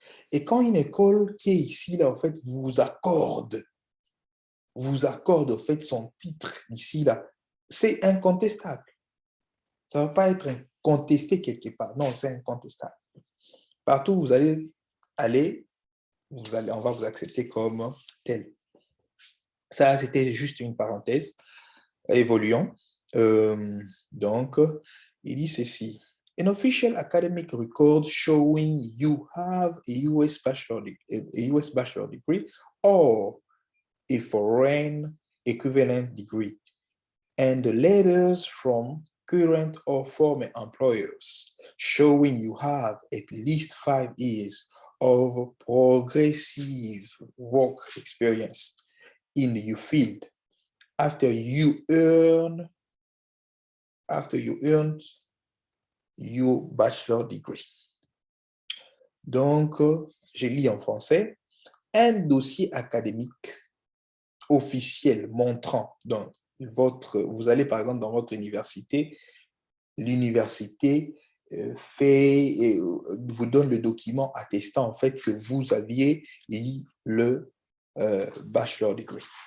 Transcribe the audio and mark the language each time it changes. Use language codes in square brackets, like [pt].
[fr] Et quand une école qui est ici, là, en fait, vous accorde, en fait, son titre ici, là, c'est incontestable. Ça ne va pas être contesté quelque part. Non, c'est incontestable. Partout où vous allez aller, on va vous accepter comme tel. Ça, c'était juste une parenthèse. Évoluons. Donc, il dit ceci. [en] An official academic record showing you have a US bachelor degree or a foreign equivalent degree, and the letters from current or former employers showing you have at least 5 years of progressive work experience in your field after you earned your bachelor degree. [fr] Donc, je lis en français. Un dossier académique officiel montrant, donc, vous allez par exemple dans votre université, l'université vous donne le document attestant en fait que vous aviez eu le bachelor degree.